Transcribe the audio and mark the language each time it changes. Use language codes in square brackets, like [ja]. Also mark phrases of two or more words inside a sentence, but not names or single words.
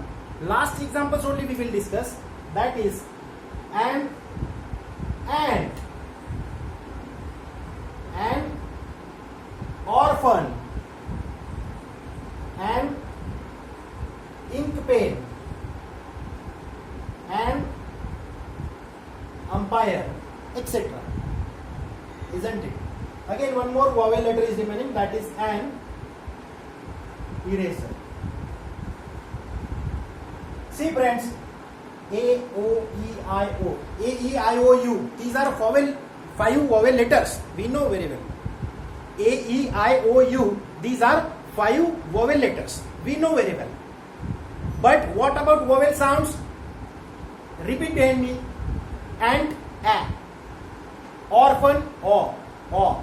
[en] Last examples only we will discuss. That is an, ant, an orphan, an ink pen, an umpire, etc. Isn't it? Again one more vowel letter is remaining, that is an eraser. See friends, A, O, E, I, O. A, E, I, O, U. These are five vowel letters. We know very well. A, E, I, O, U. These are five vowel letters. We know very well. But what about vowel sounds? Repeat behind me. Ant, A. Orphan, O.